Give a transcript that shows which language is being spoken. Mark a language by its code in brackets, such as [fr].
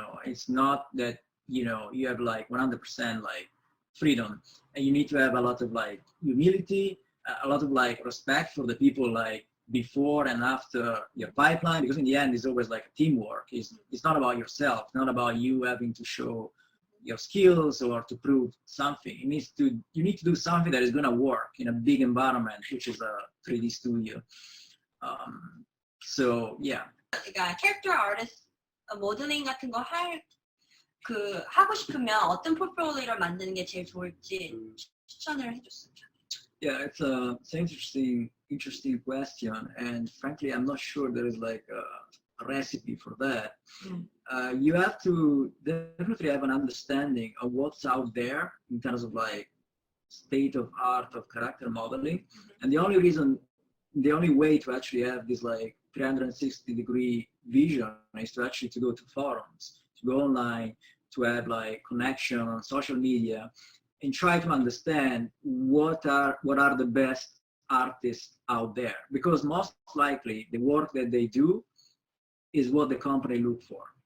[en] It's not that you have like 100% like freedom, and you need to have a lot of like humility, a lot of like respect for the people like before and after your pipeline, because in the end it's always like a teamwork. It's not about yourself, not about you having to show your skills or to prove something. You need to do something that is going to work in a big environment, which is a 3D studio. So yeah. [ko] 그러니까 캐릭터 아티스트 모델링 같은 거 할 그 하고 싶으면 어떤 포트폴리오를 만드는 게 제일 좋을지 추천을 해줬으면 좋겠어요. [en] Yeah, it's an interesting question, and frankly, I'm not sure there is like a recipe for that. You have to definitely have an understanding of what's out there in terms of like state of art of character modeling, and the only way to actually have this like 360-degree vision is to actually to go to forums, to go online, to have like connection on social media, and try to understand what are the best artists out there, because most likely the work that they do is what the company look for.